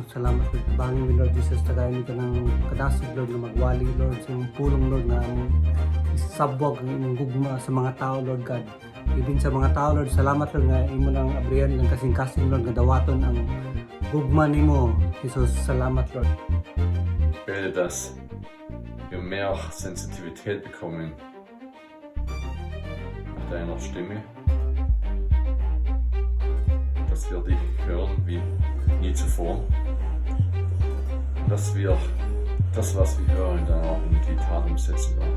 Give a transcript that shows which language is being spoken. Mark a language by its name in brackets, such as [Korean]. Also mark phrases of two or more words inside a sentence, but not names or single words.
[Cebuano] Salamat sa bangin mi Lord Jesus, tagayon nito ng kadasig Lord na magwali Lord sa imong pulong Lord na isabwag ang imong gugma sa mga tao Lord God. Ibin sa mga tao Lord, salamat Lord nga imo nang abrihan ng kasing-kasing Lord nga dawaton ang gugma nimo Jesus. Salamat Lord. [German] Ich bete, dass wir mehr Sensitivität bekommen nach deiner Stimme, dass wir dich hören wie nie zuvor und dass wir das, was wir hören, dann auch in die Tat umsetzen werden.